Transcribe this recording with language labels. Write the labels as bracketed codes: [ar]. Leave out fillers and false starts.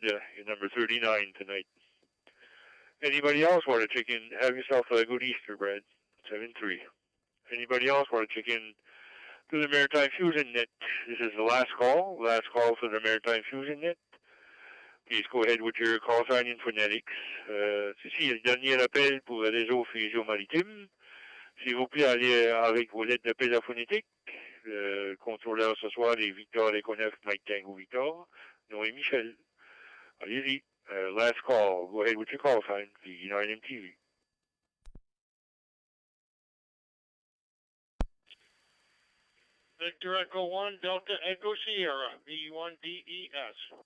[en] You're number 39 tonight. Anybody else want to check in? Have yourself a good Easter, Brad. 7-3. Anybody else want to check in to the Maritime Fusion Net? This is the last call for the Maritime Fusion Net. Please go ahead with your call sign in phonetics. [fr] Ceci est le dernier appel pour le réseau Fusion Maritime. S'il vous plaît, allez avec vos lettres d'appel à phonétique. Le contrôleur ce soir est Victor Econef, Mike Tango Victor. Nom est Michel. Allez-y. [en] Last call. Go ahead with your call sign. V9 MTV. Victor Echo 1, Delta Echo Sierra, V1DES.